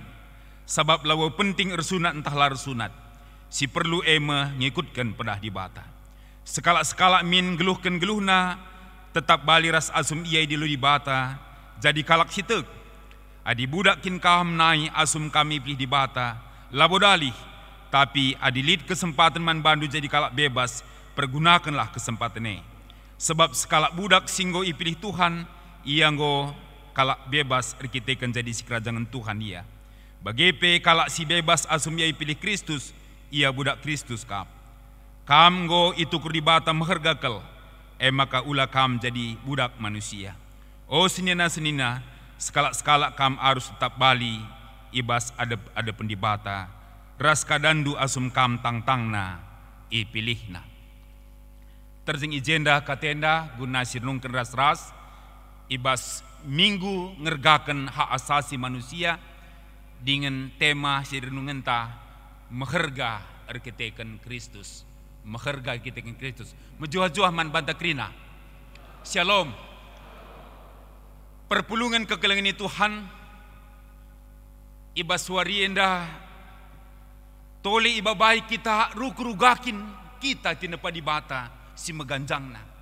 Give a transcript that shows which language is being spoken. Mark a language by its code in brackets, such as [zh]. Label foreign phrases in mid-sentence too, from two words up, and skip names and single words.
[btx] Sebab lawa penting ersunat entahlah ersunat, si perlu ema ngikutkan pedah di bata. Sekala-sekala min geluhkan geluhna, tetap bali ras asum ia di lu di bata, jadi kalak sitek. Adi budak kin kaham nai asum kami pilih di bata, labodalih, tapi adilit kesempatan man bandu jadi kalak bebas, [id] pergunakanlah kesempatan ini. [btx] Sebab sekalak budak singgo ipilih Tuhan, ia nggo kalak bebas rikitekan jadi si kerajaan Tuhan ia. Bagepe kalak si bebas asum ia ipilih Kristus, ia budak Kristus kap. Kam nggo itu kurdibata mehergakel, maka ulah kam jadi budak manusia. Oh senina-senina, sekalak-sekalak kam harus tetap bali, ibas ada pendibata, ras kadandu asum kam tang-tangna, ipilihna. Terzing ijenda katenda guna sirnungken ras-ras, ibas minggu ngergakan [id] hak asasi manusia, dengan tema [btx] sirnungan ta, meherga arkiteken Kristus, meherga arkiteken Kristus, mejuah-juah man banta krina. Shalom. Perpulungan kekelengan Tuhan, ibas warienda tole iba baik kita rugakin kita tinepa di bata si meganjangna.